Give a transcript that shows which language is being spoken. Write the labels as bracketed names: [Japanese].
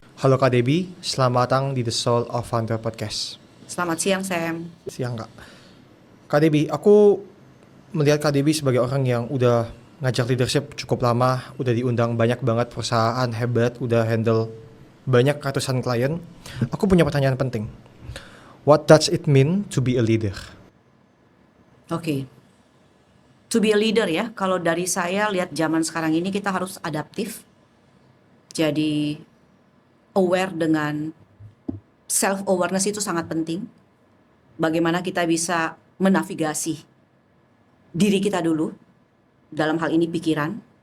[Indonesian] Halo Kak Debbie, selamat datang di The Soul of Founder Podcast. Selamat siang, Sam. Siang Kak. Kak Debbie, aku melihat Kak Debbie sebagai orang yang udah ngajar leadership cukup lama, udah diundang banyak banget perusahaan hebat, udah handle banyak ratusan klien. Aku punya pertanyaan penting. [English] What does it mean to be a leader? [Indonesian] Oke. [English] To be a leader [Indonesian] ya, kalau dari saya lihat zaman sekarang ini kita harus adaptif. Jadi aware dengan self-awareness itu sangat penting. Bagaimana kita bisa menavigasi diri kita dulu, dalam hal ini pikiran.